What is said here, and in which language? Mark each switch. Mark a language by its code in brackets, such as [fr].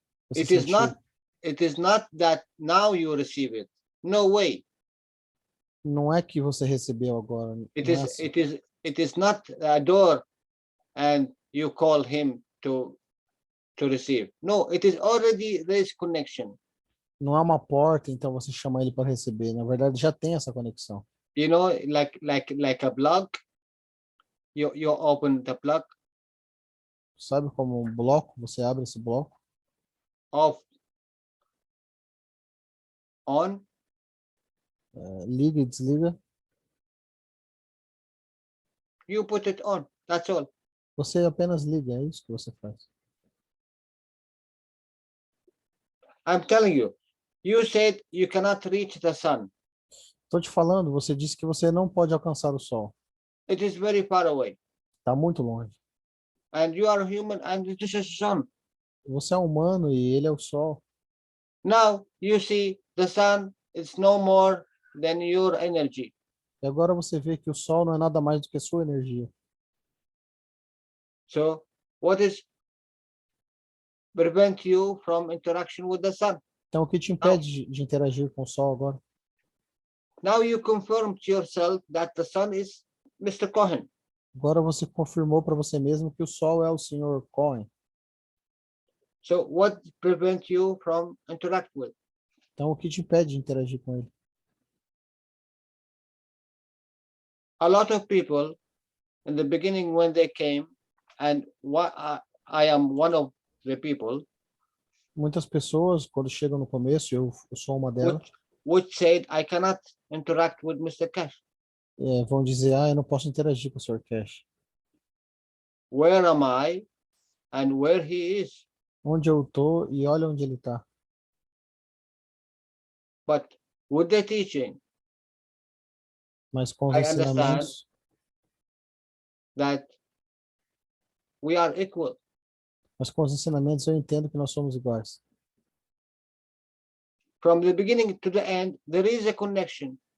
[pt] Você [en] It is [pt] sente [en] not that now you receive it. No way. [pt] Não é que você recebeu agora. [en] It [pt] não [en] is [pt] é assim. [en] it is not a door and you call him to receive. No, it is already this connection. [pt] Não é uma porta, então você chama ele para receber. Na verdade, já tem essa conexão. [en] You know, like a plug. You open the plug. [pt] Sabe como um bloco? Você abre esse bloco. [en] Off. On. [pt] Liga e desliga. [en] You put it on. That's all. [pt] Você apenas liga, é isso que você faz. [en] I'm telling you. You said you cannot reach the sun. [pt] Estou te falando, você disse que você não pode alcançar o sol. [en] It is very far away. [pt] Está muito longe. [en] And you are human and this is the sun. [pt] Você é humano e ele é o sol. [en] Now you see the sun is no more than your energy. [pt] E agora você vê que o sol não é nada mais do que sua energia. [en] So what is prevent you from interaction with the sun? [pt] Então, o que te impede de interagir com o sol agora? [en] Now you confirm to yourself that the sun is Mr. Cohen. [pt] Agora você confirmou para você mesmo que o sol é o Sr. Cohen. [en] So what prevents you from interact with? [pt] Então, o que te impede de interagir com ele? [en] A lot of people in the beginning when they came, and I am one of the people. [pt] Muitas pessoas, quando chegam no começo, eu sou uma delas, [en] which said I cannot interact with Mr. Cash. [pt] Vão dizer, eu não posso interagir com o Sr. Cash. [en] Where am I and where he is? [pt] Onde eu estou e olha onde ele está. [en] But with the teaching, [pt] Mas com os [en] I understand [pt] ensinamentos, [en] that we are equal. [pt] eu entendo que nós somos iguais. [en] From the beginning to the end, there is a connection.